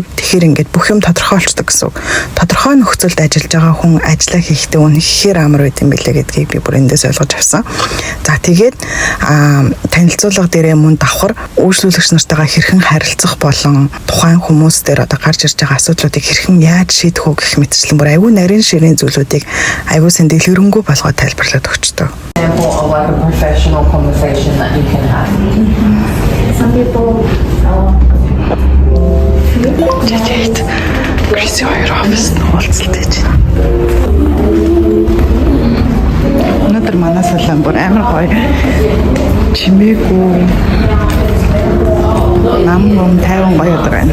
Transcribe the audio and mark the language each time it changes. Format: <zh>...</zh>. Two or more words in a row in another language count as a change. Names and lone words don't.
<mn>Тэгэхээр ингээд бүх юм тодорхойлцдог гэсэн үг. Тодорхой нөхцөлд ажиллаж байгаа хүн ажиллаа хийхдээ үнэхээр амар байт юм билээ гэдгийг би бүр эндээс ойлгож авсан. За тэгээд танилцуулга дээрээ мөн давхар үйлчлүүлэгч нартайгаа хэрхэн харилцах болон тухайн хүмүүс дээр одоо гарч ирж байгаа асуудлуудыг хэрхэн яаж шийдэх үү гэх мэтчлэн бүр аюу нарийн ширийн зүйлүүдийг аюу сан дэлгэрэнгүй болгоод тайлбарлаад өгчдөг.</mn> <en>Example of like a professional conversation that you can have. Some people</en> <mn>Жижигт Криси хоёр офис уулзалт хийж байна. Өнөөдөр манай салон бүр амар гоё чимээгүй нам тайван гоё байна.</mn>